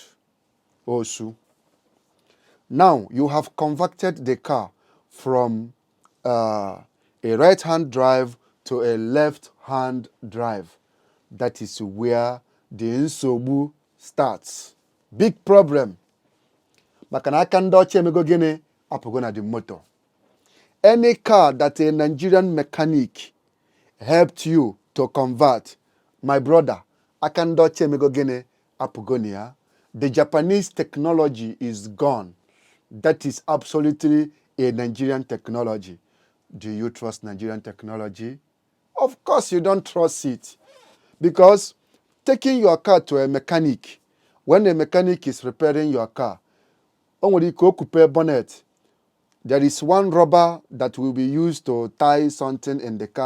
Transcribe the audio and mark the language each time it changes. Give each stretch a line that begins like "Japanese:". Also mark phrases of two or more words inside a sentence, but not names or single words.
English: Also, now you have converted the car from a right-hand drive to a left-hand drive. That is where the nsogbu starts. Big problem.
Igbo: Maka na aka ndị ọcha emego gịnị apụgo na
English: the motor. Any car that a Nigerian mechanic helped you to convert, my brother,
Igbo: aka ndị ọcha emego gịnị apụgo na ya.
English: The Japanese technology is gone. That is absolutely a Nigerian technology. Do you trust Nigerian technology? Of course you don't trust it. Because taking your car to a mechanic, when a mechanic is repairing your car, bonnet, there is one rubber that will be used to tie something in the car.